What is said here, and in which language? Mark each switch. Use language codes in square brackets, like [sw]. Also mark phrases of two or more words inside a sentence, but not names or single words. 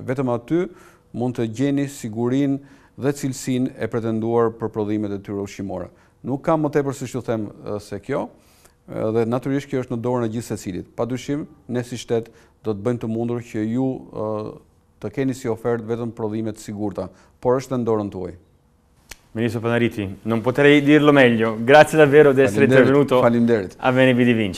[sq] Vetëm aty mund të gjeni sigurinë dhe cilësinë e pretenduar për prodhimet e tyre ushqimore. Nuk kam më tepër se ç'u them se kjo, dhe natyrisht kjo është në dorën e gjithë secilit. Padyshim, ne si shtet do të bëjmë të mundur që ju të keni si ofertë vetëm prodhime të sigurta, por është në dorën tuaj. [it] Ministro Panariti, non potrei dirlo meglio. Grazie davvero di essere intervenuto a Veni Vidi Vinci.